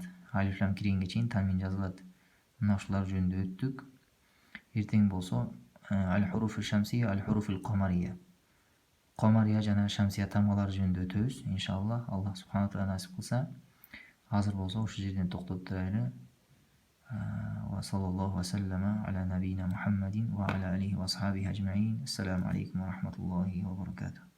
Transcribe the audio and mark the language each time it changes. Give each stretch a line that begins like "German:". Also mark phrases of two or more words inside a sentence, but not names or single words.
Kyrgyz: Алифлам киргенге чейин танвин жазылат. Мына ушулар жөнүндө өттүк. Эртең болсо
Arabic: الحروف الشمسية، الحروف القمرية.
Kyrgyz: Камария жана шамсия тамгалары жөнүндө өтөбүз иншалла.
Arabic: الله سبحانه تعالى
Kyrgyz: насип кылса. Азыр болсо ушул жерден токтоп турайлы.
Arabic: وصلى الله وسلم على نبينا محمد وعلى آله وأصحابه أجمعين. السلام عليكم ورحمة الله وبركاته.